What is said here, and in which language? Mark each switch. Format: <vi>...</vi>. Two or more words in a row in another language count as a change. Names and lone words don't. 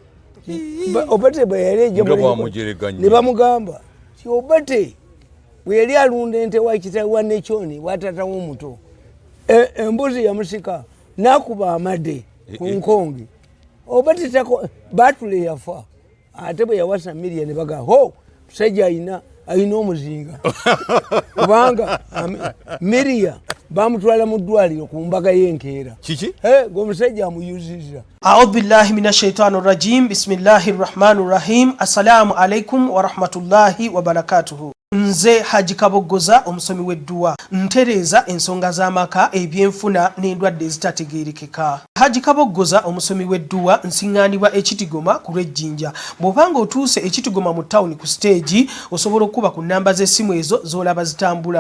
<lg>Obote bwe yali ejja ne bamugamba ti Obote bwe yali alunda ente wa kitaawe wa Nechoni watatawo omuto embuzi yamusika nakuba amade ku nkonge Obote batule yafa ate bwe yawasa Miria ne baga ho musajja ayina omuzinga kubanga Miria bamutwala mu ddwaliro ku mbaga y'enkeera kiki g'omusajja amuyuziza.</lg> <ar>أعوذ بالله من الشيطان الرجيم. بسم الله الرحمن الرحيم. السلام عليكم ورحمة الله وبركاته.</ar> <lg>Nze Haji Kaboggoza omusomi w'edduwa ntereza ensonga z'amaka ebyenfuna n'endwadde ezitategeerekeka. Haji Kaboggoza omusomi w'edduwa nsiŋŋaanibwa Ekitigoma ku lw'Ejjinja. Bw'obanga otuuse Ekitigoma mu ttawuni ku siteegi osobola okuba ku nnamba z'essimu ezo z'olaba zitambula.</lg>